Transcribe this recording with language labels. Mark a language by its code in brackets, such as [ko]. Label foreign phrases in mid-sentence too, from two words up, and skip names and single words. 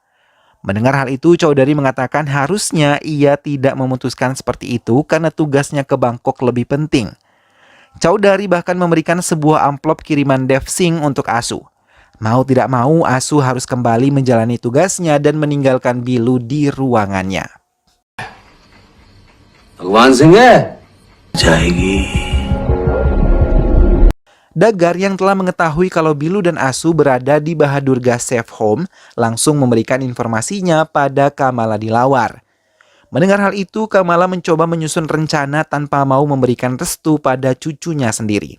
[id] Mendengar hal itu, Chaudhary mengatakan harusnya ia tidak memutuskan seperti itu karena tugasnya ke Bangkok lebih penting. Chaudhary bahkan memberikan sebuah amplop kiriman Dev Singh untuk Asu. Mau tidak mau, Asu harus kembali menjalani tugasnya dan meninggalkan Bilu di ruangannya. [hi] भगवान सिंह है जाएगी। [id] Dagar yang telah mengetahui kalau Bilu dan Asu berada di Bahadurga Safe Home langsung memberikan informasinya pada Kamala Dilawar. Mendengar hal itu, Kamala mencoba menyusun rencana tanpa mau memberikan restu pada cucunya sendiri.